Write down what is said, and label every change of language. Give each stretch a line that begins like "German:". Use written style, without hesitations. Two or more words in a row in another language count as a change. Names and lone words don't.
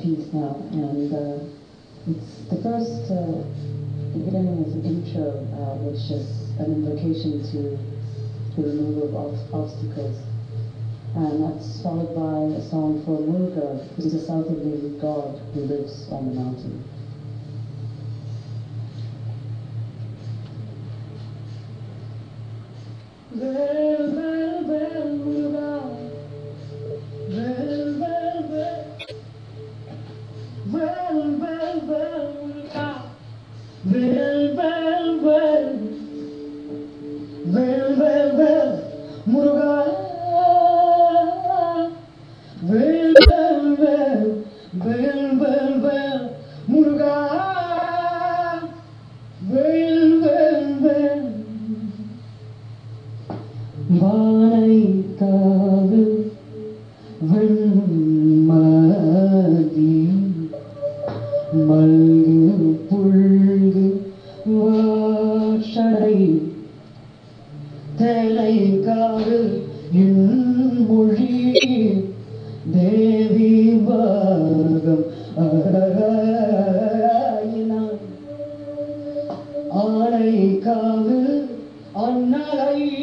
English: now, and it's the first beginning is an intro, which is an invocation to the removal of obstacles, and that's followed by a song for Muruga, who's a South Indian god who lives on the mountain. Well, well, well, Muruga. Well, well, well. Well, well, well, Muruga. Well, well, well. Well, well, well, Muruga. Well, well, well. Well, well, well, Muruga. Well, well, well.
Tamil: வானைக்காவு வெண்மதி மல்கு புல்கு வாஷடை தேனைக்காவு இன்மொழி தேவி பாகம் ஆயினான் ஆனைக்காவு அன்னலை